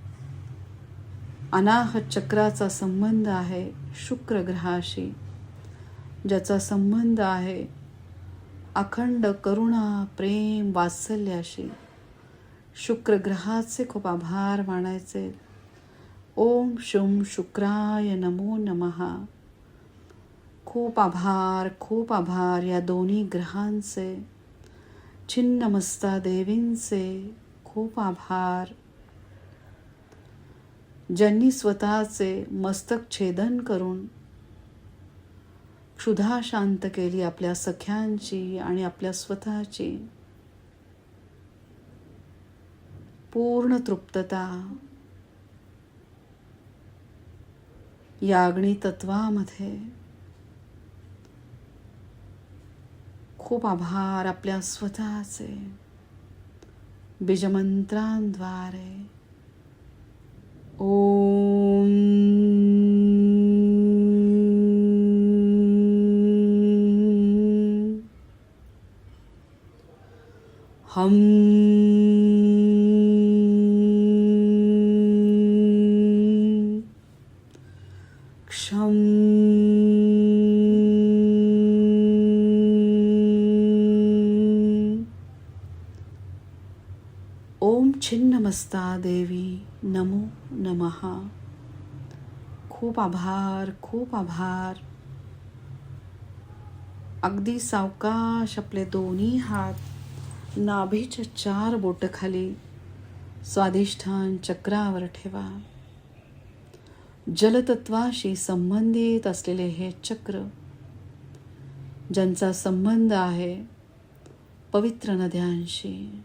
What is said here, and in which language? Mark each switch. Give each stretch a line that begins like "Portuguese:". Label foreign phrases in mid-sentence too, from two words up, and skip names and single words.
Marathi: अनाहत चक्राचा संबंध आहे शुक्र ग्रहाशी, ज्याचा संबंध आहे अखंड करुणा, प्रेम, वात्सल्याशी. शुक्र ग्रहाचे खूप आभार मानायचे.
Sanskrit: ओम शुम शुक्राय नमो नमः.
Marathi: खूप आभार या दोन्ही ग्रहांचे. छिन्नमस्ता देवींचे खूप आभार. ज्यांनी स्वतःचे मस्तक छेदन करून क्षुधा शांत केली आपल्या सख्यांची आणि आपल्या स्वतःची. पूर्ण तृप्तता या अग्नितत्वामध्ये. खूप आभार आपल्या स्वतःचे. बीजमंत्रांद्वारे.
Sanskrit: ओम हम क्षम ओम छिन्नमस्ता देवी नमो नमः.
Marathi: खूप आभार. अगदी सावकाश आपले दोन्ही हात नाभीच्या 4 बोटाखाली स्वाधिष्ठान चक्रावर ठेवा. जलतत्वाशी संबंधित असलेले हे चक्र, ज्यांचा संबंध आहे पवित्र नद्यांशी.